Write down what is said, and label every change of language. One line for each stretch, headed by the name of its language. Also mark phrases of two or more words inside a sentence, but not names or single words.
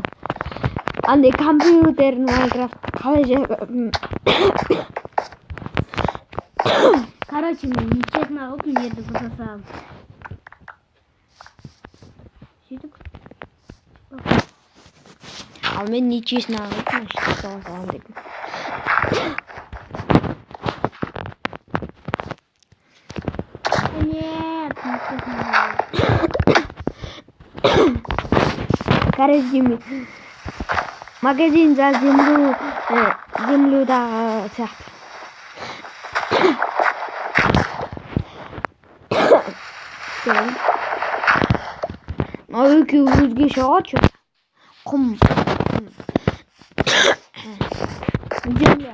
Kazakh: Андай компьютердің Майнкрафтты қалай Короче, мен нечестно қылдым, жерді бұзасам. Сөйтіп. Ал мен нечестно қылдым, салам деймін.
Russian: Нет, нечестно.
Kazakh: Короче,
Russian: магазин за землюдағы
Kazakh: сияқты. Екеуі өзгеше ғой, құм. Земля.